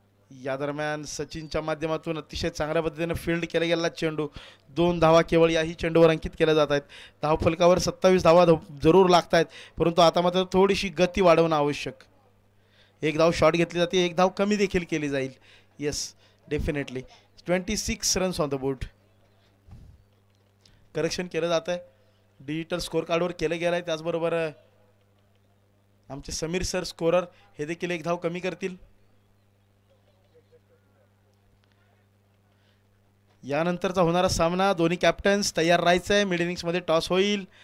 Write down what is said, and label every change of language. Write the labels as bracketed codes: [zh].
[mr] या दरम्यान सचिनच्या माध्यमातून अतिशय चांगल्या पद्धतीने फील्ड केला गेला चेंडू. 2 धावा केवळ याही चेंडूवर अंकित केल्या जात आहेत. धावफलकावर 27 धावा जरूर लागत आहेत, परंतु आता मात्र थोडीशी गती वाढवणं आवश्यक. एक धाव शॉट घेतली जाते, एक धाव कमी देखील केली जाईल. [en] Yes definitely 26 runs on the board. [mr] Correction केलं जात आहे, डिजिटल स्कोर कार्डवर केलं गेलं आहे. त्याचबरोबर आमचे समीर सर स्कोरर हे देखील एक धाव कमी करतील. यानंतरचा होणारा सामना, दोन्ही कॅप्टन्स तयार राहायचं आहे. मिड इनिंग्समध्ये टॉस होईल.